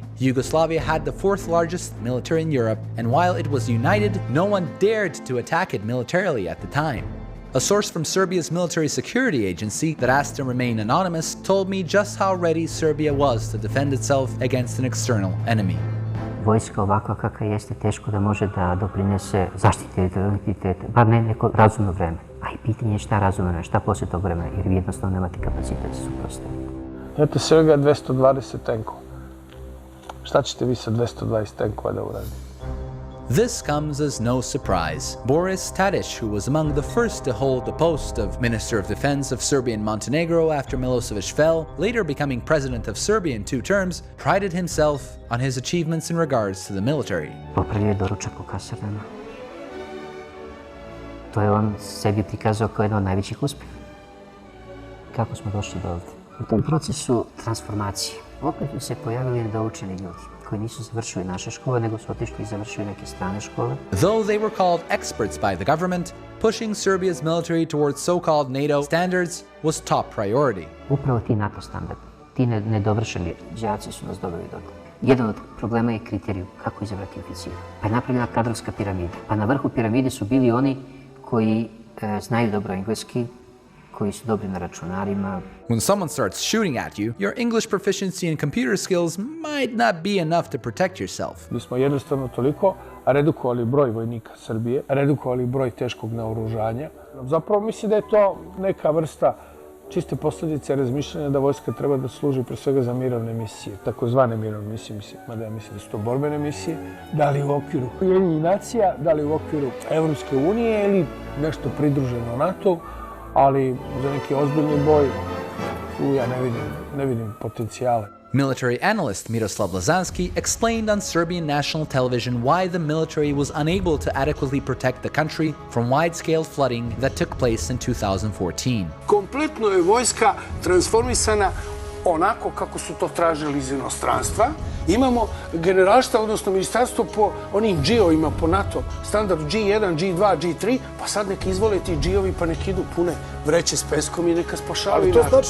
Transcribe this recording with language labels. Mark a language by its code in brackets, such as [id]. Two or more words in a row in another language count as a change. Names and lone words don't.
[en] Yugoslavia had the 4th largest military in Europe, and while it was united, no one dared to attack it militarily at the time. A source from Serbia's military security agency that asked to remain anonymous told me just how ready Serbia was to defend itself against an external enemy. [sr] Vojska ovakva kakva jeste teško da može da doprinese zaštiti teritorialiteta, bar ne neko razumno vreme. A i pitanje je šta razumno vreme, šta poslije tog vremena, jer vi jednostavno nemate kapacitet za suprotstaviti. Imate Srbija 220 tenkova. Šta ćete vi sa 220 tenkova da uradite? [en] This comes as no surprise. Boris Tadic, who was among the first to hold the post of Minister of Defense of Serbia and Montenegro after Milosevic fell, later becoming president of Serbia in 2 terms, prided himself on his achievements in regards to the military. [sr] Popravio je doručak u kasarnama. To je on sebi prikazao kao jedan od najvećih uspeha. Kako smo došli do ovdje? U tom procesu transformacije opet su se pojavili nedoučeni ljudi koji nisu završili naše škole, nego su otišli i završili neke strane škole. [en] Though they were called experts by the government, pushing Serbia's military towards so-called NATO standards was top priority. [sr] Upravo ti NATO standardi, ti nedovršeni đaci su nas doveli do toga. Jedan od problema je kriterij kako izabrati oficira. Pa je napravljena kadrovska piramida. Pa na vrhu piramide su bili oni koji znaju dobro engleski, koji su dobri na računarima. [en] When someone starts shooting at you, your English proficiency and computer skills might not be enough to protect yourself. [sr] Mi smo jednostavno toliko redukovali broj vojnika Srbije, redukovali broj teškog naoružanja. Zapravo mislim da je to neka vrsta čiste posljedice razmišljanja da vojska treba da služi pre svega za mirovne misije, takozvane mirovne misije, mada ja mislim da su to borbene misije, da li u okviru Ujedinjenih nacija, da li u okviru Evropske unije ili nešto pridruženo NATO, ali za neki ozbiljni boj tu ja ne vidim potencijale. [en] Military analyst Miroslav Lazanski explained on Serbian national television why the military was unable to adequately protect the country from wide-scale flooding that took place in 2014. [sr] Kompletno je vojska transformisana onako kako su to tražili iz inostranstva. Imamo generalštab, odnosno ministarstvo po onim G-ovima, po NATO standardu G1, G2, G3, pa sad neka izvole ti G-ovi pa nek idu pune vreće s peskom i neka spašavaju narod.